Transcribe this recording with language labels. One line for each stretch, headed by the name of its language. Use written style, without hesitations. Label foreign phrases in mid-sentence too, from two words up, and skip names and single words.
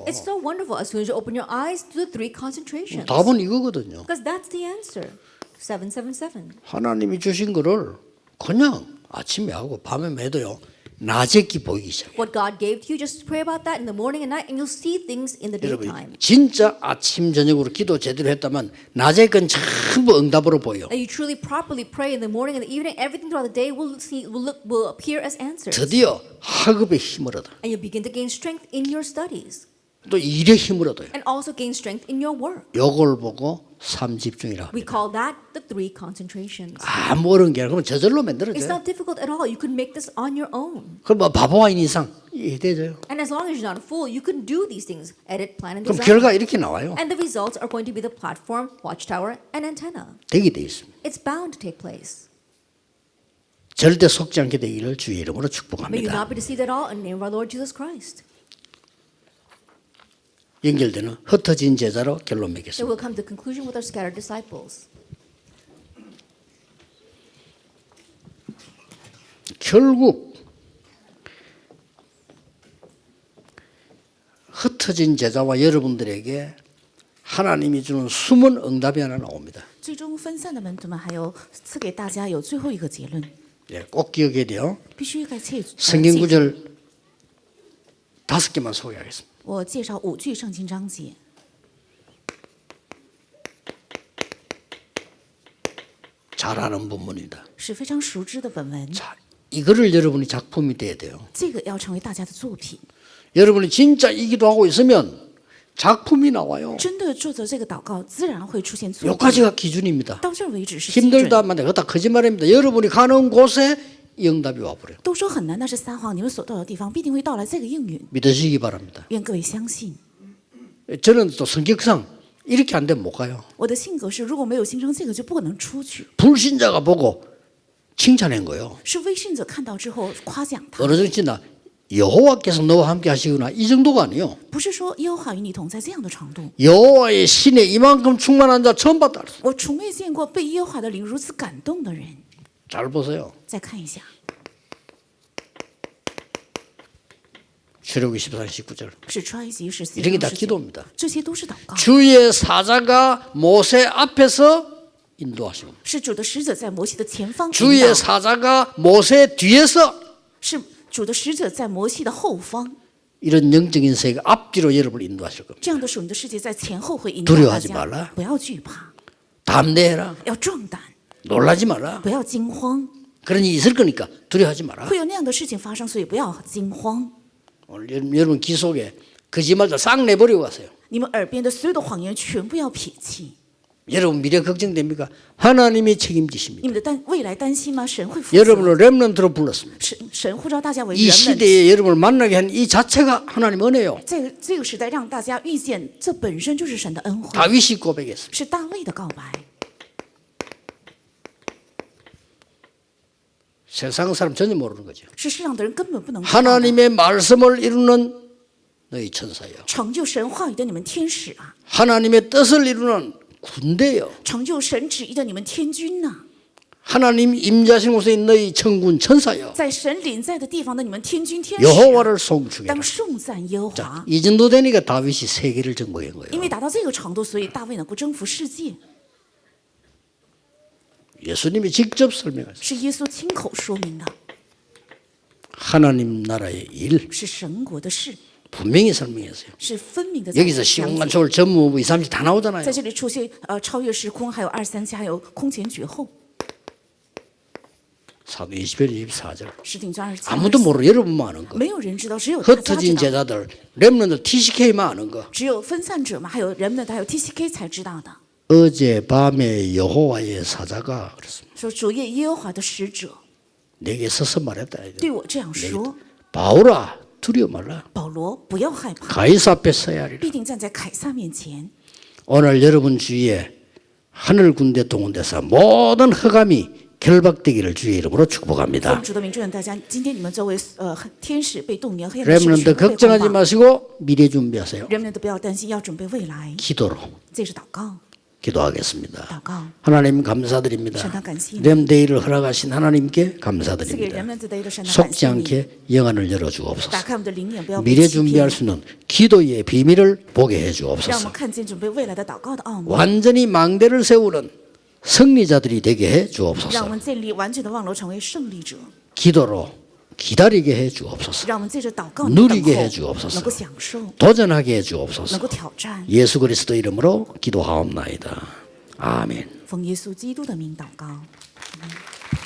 English: It's so wonderful. As soon as you open your eyes, do the 3 concentrations.
Korean: 답은 이거거든요.
English: Because that's the answer. 777.
Korean: 하나님이 주신 거를 그냥 아침에 하고 밤에 매도요. 낮에 기 보이기 시작해요.
English: What God gave to you, just pray about that in the morning and night, and you'll see things in the
Korean: 여러분
English: daytime.
Korean: 진짜 아침 저녁으로 기도 제대로 했다면 낮에 건 전부 응답으로 보여.
English: That you truly properly pray in the morning and the evening, everything throughout the day will appear as answers.
Korean: 드디어 학업에 힘을 얻어.
English: And you'll begin to gain strength in your studies.
Korean: 또 일에 힘을 얻어요.
English: And also gain strength in your work.
Korean: 요걸 보고 삼집중이라
English: We
Korean: 합니다.
English: call that the 3 concentrations.
Korean: 아무 어려운 게 아니라 그러면 저절로
English: It's
Korean: 만들어져요.
English: not difficult at all. You can make this on your own.
Korean: 그럼 뭐 바보 아닌 이상 이해되죠.
English: And as long as you're not a fool, you can do these things. Edit, plan, and
Korean: 그럼
English: design.
Korean: 결과 이렇게 나와요.
English: And the results are going to be the platform, watchtower, and antenna.
Korean: 되게 돼 있습니다.
English: It's bound to take place.
Korean: 절대 속지 않게 되기를 주의 이름으로
English: May you
Korean: 축복합니다.
English: not be deceived at all in the name of our Lord Jesus Christ.
Korean: 연결되는 흩어진 제자로 결론
English: So
Korean: 맺겠습니다.
English: we'll come to conclusion with our scattered disciples.
Korean: 결국 흩어진 제자와 여러분들에게 하나님이 주는 숨은 응답이 하나 나옵니다.
Chinese: 最终分散的门徒们还有赐给大家有最后一个结论，
Korean: 예, 꼭 기억해야 돼요.
Chinese: 必须该记住。
Korean: 성경 구절 5개만 소개하겠습니다.
Chinese: 我介绍5句圣经章节，
Korean: 잘 아는 본문입니다.
Chinese: 是非常熟知的本文。
Korean: 자, 이거를 여러분이 작품이 돼야 돼요.
Chinese: 这个要成为大家的作品。
Korean: 여러분이 진짜 이 기도하고 있으면 작품이 나와요.
Chinese: 真的做着这个祷告，自然会出现作品。
Korean: 여기까지가 기준입니다.
Chinese: 到这儿为止是基
Korean: 힘들다
Chinese: 准。
Korean: 하면 그거 다 거짓말입니다. 여러분이 가는 곳에 이 응답이 와버려요.
Chinese: 都说很难，那是撒谎。你们所到的地方必定会到来这个应允，
Korean: 믿으시기 바랍니다.
Chinese: 愿各位相信。
Korean: 저는 또 성격상 이렇게 안 되면 못 가요.
Chinese: 我的性格是，如果没有形成这个，就不可能出去。
Korean: 불신자가 보고 칭찬한 거예요.
Chinese: 是微信者看到之后夸奖他，
Korean: 어느 정도나 여호와께서 너와 함께 하시구나 이 정도가 아니에요.
Chinese: 不是说耶和华与你同在这样的程度。
Korean: 여호와의 신에 이만큼 충만한 자 처음 봤다.
Chinese: 我从未见过被耶和华的灵如此感动的人。
Korean: 잘 보세요.
Chinese: 再看一下，
Korean: 출애굽기 14장 19절.
Chinese: 是出埃及14
Korean: 이런 게
Chinese: 章
Korean: 다
Chinese: 19，
Korean: 기도입니다.
Chinese: 这些都是祷告，
Korean: 주의 사자가 모세 앞에서 인도하십니다.
Chinese: 是主的使者在摩西的前方引
Korean: 주의
Chinese: 导，
Korean: 사자가 모세 뒤에서
Chinese: 是主的使者在摩西的后方。
Korean: 이런 영적인 세계가 앞뒤로 여러분을 인도하실 겁니다.
Chinese: 这样的属灵的世界在前后会引导大
Korean: 두려워하지 말라
Chinese: 家，不要惧怕，
Korean: 담대해라.
Chinese: 要壮胆，
Korean: 놀라지 마라.
Chinese: 不要惊慌。
Korean: 그런 일이 있을 거니까 두려워하지 마라.
Chinese: 会有那样的事情发生，所以不要惊慌。
Korean: 오늘 여러분 귀 속에 거짓말도 싹 내버리고 가세요.
Chinese: 你们耳边的所有的谎言全部要撇弃。
Korean: 여러분 미래 걱정됩니까? 하나님이 책임지십니다.
Chinese: 你们的未来担心吗？神会负责。
Korean: 여러분을 렘넌트로 불렀습니다.
Chinese: 神呼召大家为
Korean: 이
Chinese: 人们。
Korean: 시대에 여러분을 만나게 한 이 자체가 하나님 은혜요.
Chinese: 这个时代让大家遇见，这本身就是神的恩惠，
Korean: 다윗이 고백했습니다.
Chinese: 是大卫的告白。
Korean: 세상 사람 전혀 모르는 거죠.
Chinese: 是世上的人根本不能知道的。
Korean: 하나님의 말씀을 이루는 너희 천사요.
Chinese: 成就神话语的你们天使啊，
Korean: 하나님의 뜻을 이루는 군대요.
Chinese: 成就神旨意的你们天军呐、
Korean: 하나님 임재하신 곳에 있는 너희 천군 천사요.
Chinese: 在神临在的地方的你们天军天使啊、
Korean: 여호와를 송축해라.
Chinese: 当颂赞耶和华。
Korean: 이 정도 되니까 다윗이 세계를 정복한
Chinese: 因
Korean: 거예요.
Chinese: 为达到这个程度，所以大卫能够征服世界，
Korean: 예수님이 직접 설명하셨어요.
Chinese: 是耶稣亲口说明的，
Korean: 하나님 나라의 일
Chinese: 是神国的事，
Korean: 분명히 설명했어요.
Chinese: 是分明的在
Korean: 여기서
Chinese: 讲
Korean: 시공간
Chinese: 解。
Korean: 초월 전무후부 2, 3지 다 나오잖아요.
Chinese: 在这里出现超越时空，还有237，还有空前绝后，
Korean: 사도 20편 24절.
Chinese: 使徒传27
Korean: 아무도 모르 여러분만 아는 거.
Chinese: 没有人知道，只有大家知
Korean: 흩어진
Chinese: 道，
Korean: 제자들, 렘넌트 TCK만 아는 거.
Chinese: 只有分散者嘛，还有人们的，还有 TCK 才知道的。
Korean: 어제 밤에 여호와의 사자가 그랬습니다.
Chinese: 说主耶耶和华的使者
Korean: 내게 서서 말했다.
Chinese: 对我这样说：
Korean: 바울아 두려워 말라.
Chinese: 保罗，不要害怕，
Korean: 가이사 앞에 서야 하리라.
Chinese: 必定站在凯撒面前。
Korean: 오늘 여러분 주위에 하늘 군대 동원돼서 모든 흑암이 결박되기를 주의 이름으로
Chinese: 奉
Korean: 축복합니다.
Chinese: 主的名祝愿大家，今天你们作为天使被动员，黑暗的使者
Korean: 렘넌트
Chinese: 全部被
Korean: 걱정하지
Chinese: 捆绑。
Korean: 마시고 미래 준비하세요.
Chinese: 人们都不要担心，要准备未来，
Korean: 기도로
Chinese: 这是祷告，
Korean: 기도하겠습니다.
Chinese: 祷告。
Korean: 하나님 감사드립니다.
Chinese: 神感谢你
Korean: 렘데이를 허락하신 하나님께
Chinese: 赐给
Korean: 감사드립니다.
Chinese: 人们的一个神的感
Korean: 속지
Chinese: 谢你，
Korean: 않게 영안을 열어주옵소서.
Chinese: 打开我们的灵眼，不要被
Korean: 미래
Chinese: 欺骗
Korean: 준비할 ，수 있는 기도의 비밀을 보게
Chinese: 让我
Korean: 해주옵소서.
Chinese: 们看见准备未来的祷告的奥秘，
Korean: 완전히 망대를 세우는 승리자들이 되게
Chinese: 让我
Korean: 해주옵소서.
Chinese: 们建立完全的望楼，成为胜利者，
Korean: 기도로 기다리게 해주옵소서.
Chinese: 让我们借着祷告
Korean: 누리게
Chinese: 等
Korean: 해
Chinese: 候
Korean: 주옵소서.
Chinese: 能够享受，
Korean: 도전하게
Chinese: 能
Korean: 해주옵소서.
Chinese: 够挑战。
Korean: 예수 그리스도 이름으로 기도하옵나이다. 아멘.
Chinese: 奉耶稣基督的名祷告。